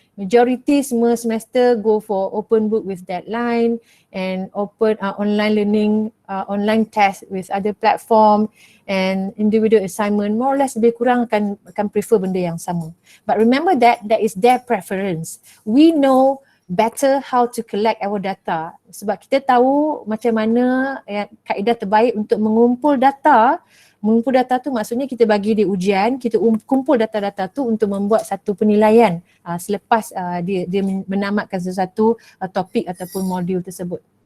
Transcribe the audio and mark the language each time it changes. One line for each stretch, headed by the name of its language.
English: Majority semua semester go for open book with deadline and open online learning, online test with other platform and individual assignment. More or less
Malay: lebih kurang akan prefer benda yang sama.
English: But remember that is their preference. We know better how to collect our data
Malay: sebab kita tahu macam mana kaedah terbaik untuk mengumpul data. Mengumpul data tu maksudnya kita bagi dia ujian, kita kumpul data-data tu untuk membuat satu penilaian selepas dia menamatkan sesuatu topik ataupun modul tersebut.